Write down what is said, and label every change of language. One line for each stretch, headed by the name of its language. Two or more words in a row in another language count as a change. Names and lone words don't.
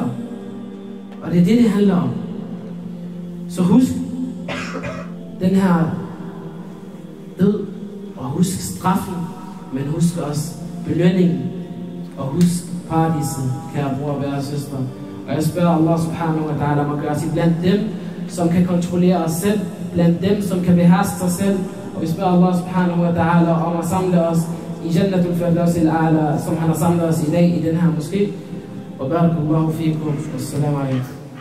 Danish: Og det er det handler om. Så husk den her død, og husk straffen, men husk også belønningen, og husk paradiset, kære bror og kære søster. Og jeg spørger
Arabic: الله سبحانه وتعالى
Danish: om at gøre sig blandt dem, som kan kontrollere os selv, blandt dem, som kan beherske sig selv. Og vi spørger
Arabic: الله سبحانه وتعالى
Danish: om at samle os i Jannatul Firdaus al-A'la, som han har samlet os i dag i den her moské. Og
Arabic: بارك الله فيكم. السلام عليكم.